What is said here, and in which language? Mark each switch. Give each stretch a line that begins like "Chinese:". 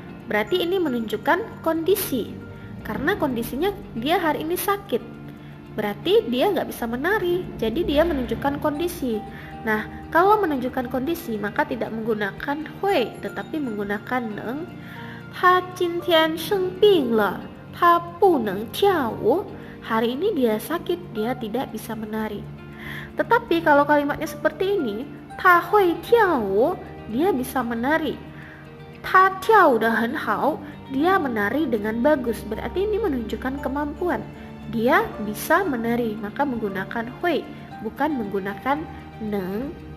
Indonesian: Berarti ini menunjukkan kondisi. Karena kondisinya dia hari ini sakit, berarti dia nggak bisa menari, jadi dia menunjukkan kondisi. Nah, kalau menunjukkan kondisi maka tidak menggunakan hui, tetapi menggunakan neng.
Chinese: 他今天生病了，他不能跳舞。
Indonesian: hari ini dia sakit, dia tidak bisa menari. Tetapi kalau kalimatnya seperti ini,
Chinese: 他会跳舞
Indonesian: dia bisa menari.
Chinese: 他跳得很好
Indonesian: dia menari dengan bagus, berarti ini menunjukkan kemampuan. Dia bisa menari, maka menggunakan hui, bukan menggunakan neng.